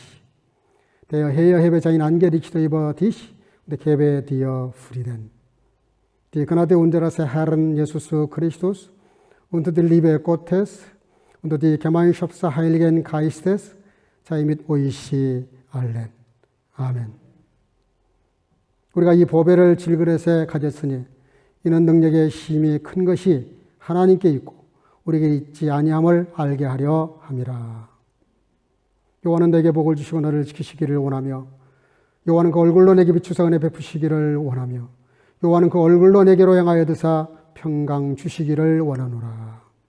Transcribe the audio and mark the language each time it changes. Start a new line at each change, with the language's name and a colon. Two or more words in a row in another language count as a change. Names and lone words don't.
German: Der Herr hebe sein Angesicht über dich und gebe dir Frieden. Die Gnade unseres Herrn Jesus Christus und die Liebe Gottes und die Gemeinschaft des Heiligen Geistes sei mit euch allen.
Korean: 아멘. 우리가 이 보배를 질그릇에 가졌으니 이는 능력의 힘이 큰 것이 하나님께 있고 우리에게 있지 아니함을 알게 하려 함이라. 여호와는 내게 복을 주시고 너를 지키시기를 원하며 여호와는 그 얼굴로 내게 비추사 은혜 베푸시기를 원하며 여호와는 그 얼굴로 내게로 향하여 드사 평강 주시기를 원하노라.